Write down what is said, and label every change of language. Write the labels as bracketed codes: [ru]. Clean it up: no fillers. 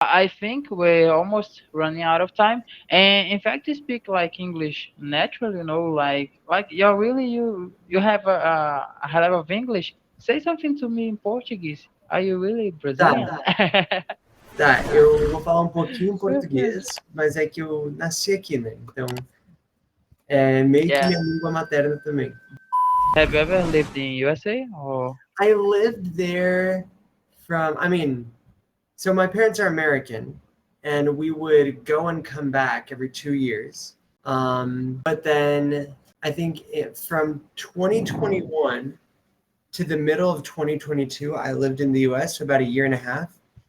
[en] I think we're almost running out of time. And in fact, you speak like English naturally, like you're really you have a high level of English. Say something to me in Portuguese. Are you really [pt] Tá, [en] Brazilian? [pt] tá. Eu vou falar um pouquinho em português, mas é que eu nasci aqui, né? Então, é meio que [en] Yeah. [pt] minha língua materna também. [en] Have you ever lived in USA or? I lived there I mean, so my parents are American, and we would go and come back every 2 years. But then I think from 2021 to the middle of 2022, I lived in the US for about a year and a half.